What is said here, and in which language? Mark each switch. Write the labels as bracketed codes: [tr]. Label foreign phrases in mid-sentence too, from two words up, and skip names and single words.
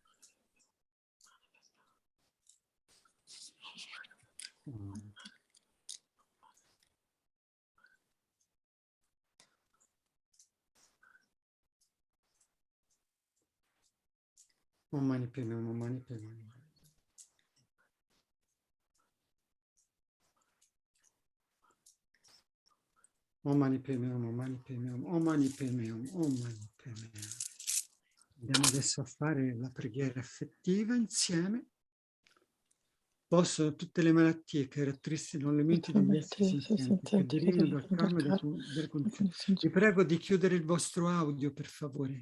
[sa] Om Mani Padme Hum, Om Mani Padme Hum. Om Mani Padme Hum, Om Mani Padme Hum, Om Mani Padme Hum, Om Mani Padme Hum. [it] Andiamo adesso a fare la preghiera affettiva insieme. Possono tutte le malattie che caratterizzano le menti degli esseri senzienti, che derivano dal karma e dalle condizioni. Vi prego di chiudere il vostro audio, per favore.